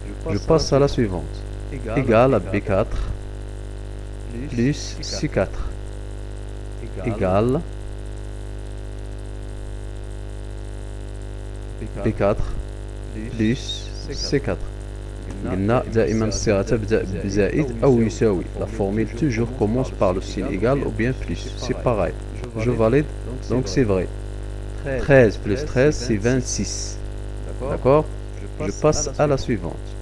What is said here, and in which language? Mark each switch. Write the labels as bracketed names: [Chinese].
[French] Je passe à la suivante. Égal à B4 plus C4 égal B4 plus C4. [Arabic] قلنا دائما الصيغة تبدأ بزائد أو يساوي. [French] La formule toujours commence par le signe égal ou bien plus. C'est pareil. Je valide, donc c'est vrai. 13 plus 13, c'est 26. D'accord? Je passe à la suivante.